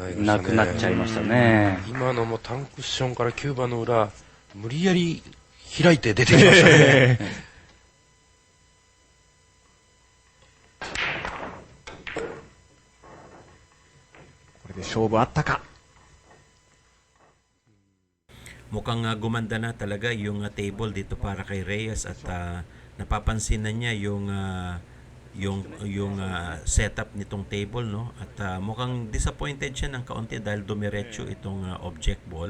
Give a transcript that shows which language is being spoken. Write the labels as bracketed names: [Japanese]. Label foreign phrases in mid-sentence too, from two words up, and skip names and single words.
[Japanese] なっちゃいましたね。今のもタンクッションから9番の裏無理やり開いて出てきましたね。これで勝負あったか。 [Filipino] Mukhang gumanda na talaga yung table dito para kay Reyes at napapansin na niya yung setup nitong table, no? At mukhang disappointed siya ng kaunti dahil dumiretso itong object ball.